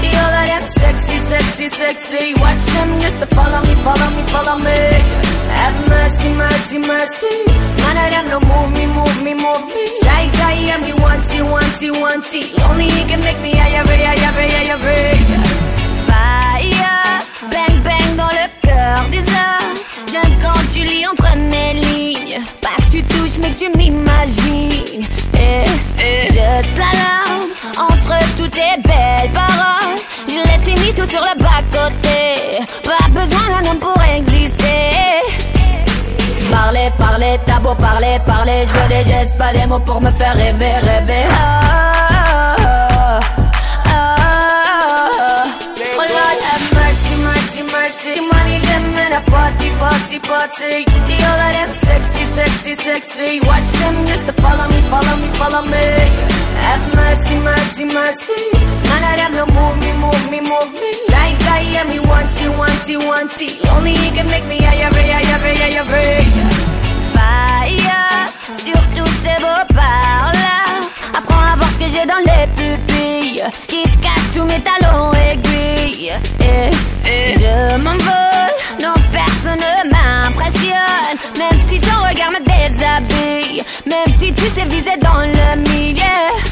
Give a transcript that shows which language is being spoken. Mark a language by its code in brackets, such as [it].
[en] All of them sexy, sexy, sexy. Watch them just to follow me, follow me, follow me. Have mercy, mercy, mercy. None of them no move me, move me, move me. Shy guy, I'm the onesie, onesie, onesie. Only he can make me higher, higher, higher, higher. Fire, bang, bang [fr] dans le cœur des hommes. J'aime quand tu lis entre mes lignes. Pas que tu touches, mais que tu m'imagines. Je slalom entre toutes tes belles paroles. Je les finis tout sur le bas-côté. Pas besoin d'un homme pour exister. Parler, parler, t'as beau parler, parler. Je veux des gestes, pas des mots pour me faire rêver, rêver. Oh, oh, oh, oh, oh. [en] Oh Lord, have mercy, mercy, mercy. Money, them in a party, party, party. All of them sexy, sexy, sexy. Watch them just to follow me, follow me, follow me. Have mercy, mercy, mercy. None of them no move me, move me, move me. Shy guy, yeah, me onesie, onesie, onesie. Only he can make me higher, higher, higher, higher. [fr] Fire sur tous ces beaux parles-là. Apprends à voir ce que j'ai dans les pupilles. Ce qui te cache tous mes talons aiguilles. Et je m'envole, non personne ne m'impressionne. Même si ton regard me déshabille. Même si tu sais viser dans le milieu.